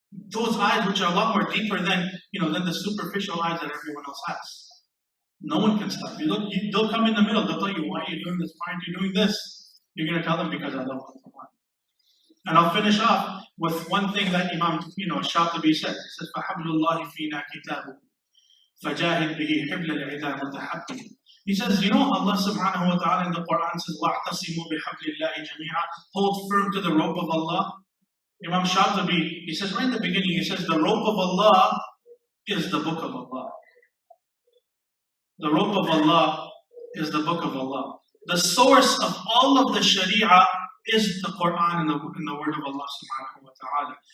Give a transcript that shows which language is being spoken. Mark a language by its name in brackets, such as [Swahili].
[English] Those eyes which are a lot more deeper than the superficial eyes that everyone else has. No one can stop you. They'll come in the middle. They'll tell you, why are you doing this? Why aren't you doing this? You're going to tell them because I love the Quran. And I'll finish off with one thing that Imam Shāṭṭabī says. He says, [Arabic] فَحَبْلُ فِينَا كِتَابُ فَجَاهِدْ بِهِ حِبْلَ الْعِذَا مُتَحَبِّهِ. [English] He says, Allah subhanahu wa ta'ala in the Quran says, [Arabic] وَاعْتَصِمُوا بِحَبْلِ اللَّهِ جَمِيعًا. [English] Hold firm to the rope of Allah. Imam Shāṭṭabī, he says right in the beginning, he says, the rope of Allah is the book of Allah. The rope of Allah is the book of Allah. The source of all of the Sharia is the Quran and the word of Allah subhanahu wa ta'ala.